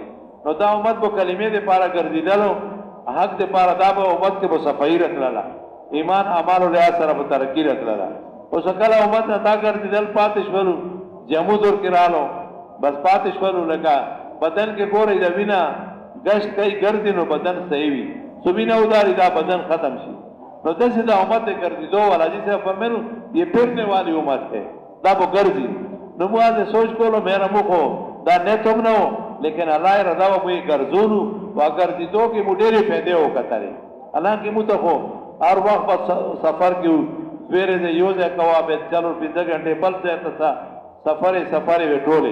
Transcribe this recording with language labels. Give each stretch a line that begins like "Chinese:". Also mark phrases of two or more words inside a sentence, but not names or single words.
Pashto: نو دا امت به کلمې دپاره ګرځېدلو، حق دپاره دا به امت کې به صفایي راتلله، ایمان اعمالو لحاظ سره به ترقي راتلله. اوس کله امت نه دا ګرځېدل پاتې شولو، جمود ورکې رالو بس پاتې شولو. لکه بدن کې ګورئ د وینه گشت کوي ګرځي نو بدن صحیح وي، سو وینه وداري دا بدن ختم شي. نو داسې دا امت ګرځېدو والا جی صاحب فرمایلو
Urdu: یہ پھرنے والی امت ہے،
Pashto: دا به ګرځي. نو موږ هغه سوچ کولو میرا موږ خو دا نیت هم نه و، لیکن الله یې رضا وه موږ یې ګرځولو. په ګرځېدو کې مو ډېرې فایدې وکتلې. حالانکې موږ ته خو هر وخت په سفر کې وو، سویرې ځای یو ځای کوه بیا 4-5 غنټې بل ځای ته سفرې وې ټولې.